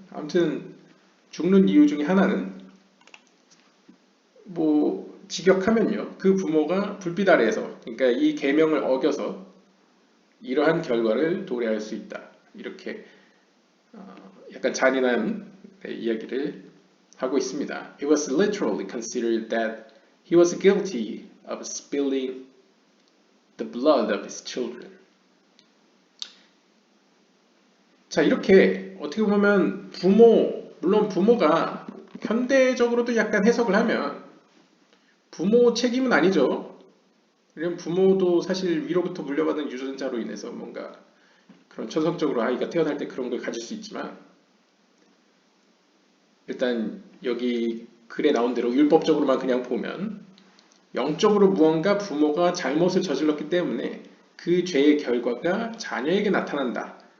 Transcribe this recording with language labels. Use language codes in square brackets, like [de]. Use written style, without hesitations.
[ko] 아무튼 죽는 이유 중에 하나는 뭐 직역하면요. 그 부모가 불빛 아래에서 그러니까 이 계명을 어겨서 이러한 결과를 도래할 수 있다. 이렇게 약간 잔인한 이야기를 하고 있습니다. [en] It was literally considered that he was guilty of spilling the blood of his children. [ko] 자, 이렇게 어떻게 보면 물론 부모가 현대적으로도 약간 해석을 하면 부모 책임은 아니죠. 왜냐면 부모도 사실 위로부터 물려받은 유전자로 인해서 뭔가 그런 천성적으로 아이가 태어날 때 그런 걸 가질 수 있지만 일단 여기 글에 나온 대로 율법적으로만 그냥 보면 영적으로 무언가 부모가 잘못을 저질렀기 때문에 그 죄의 결과가 자녀에게 나타난다.